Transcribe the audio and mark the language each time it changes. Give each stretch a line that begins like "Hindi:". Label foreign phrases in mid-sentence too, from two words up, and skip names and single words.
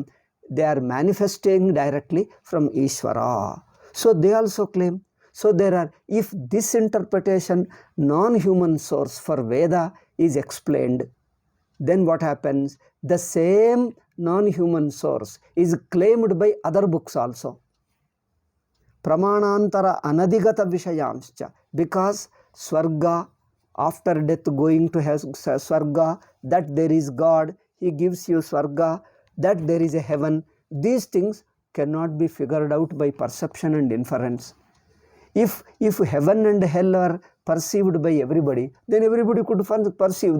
English: They are manifesting directly from Ishvara. So they also claim. So there are, if this interpretation, non-human source for Veda is explained, then what happens? The same non-human source is claimed by other books also.
Sanskrit: Pramanantara anadigata vishayanscha,
English: because Swarga, after death going to Swarga, that there is God, he gives you Swarga, that there is a heaven. These things cannot be figured out by perception and inference. If heaven and hell are perceived by everybody, then everybody could perceive.